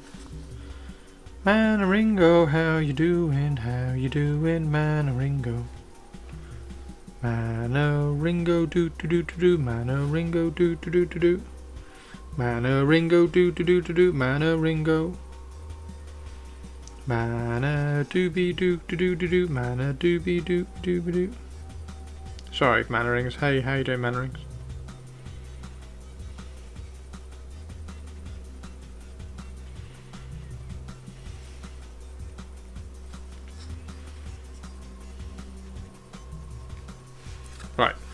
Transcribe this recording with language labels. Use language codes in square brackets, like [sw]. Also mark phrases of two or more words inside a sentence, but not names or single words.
[en] Manaringo, how you doing? How you doing, Manaringo? Manaringo, do do do do do. Manaringo, do do do do do. Manaringo, do do do do do. Manaringo. Mana doobie doo doo doo doo doo. Mana doobie doo doo doo. Sorry, Mannerings. Hey, how you doing, Mannerings? Right.